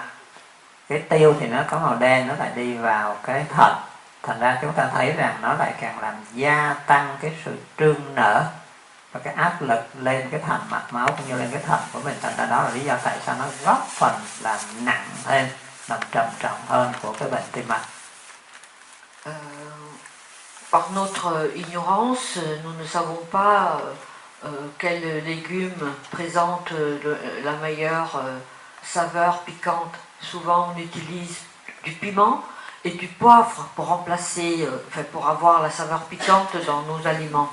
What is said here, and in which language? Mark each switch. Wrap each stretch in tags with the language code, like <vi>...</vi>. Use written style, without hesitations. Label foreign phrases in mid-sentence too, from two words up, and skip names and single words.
<vi>Cái tiêu thì nó có màu đen, nó lại đi vào cái thận. Thành ra chúng ta thấy rằng nó lại càng làm gia tăng cái sự trương nở và cái áp lực lên cái thành mạch máu cũng như lên cái thận của mình. Thành ra đó là lý do tại sao nó góp phần làm nặng thêm, làm trầm trọng hơn của cái bệnh tim mạch.</vi> <fr>Par notre ignorance, nous ne savons pas quel légume présente la meilleure saveur piquante. Souvent on utilise du piment et du poivre pour remplacer, pour avoir la saveur piquante dans nos aliments.</fr>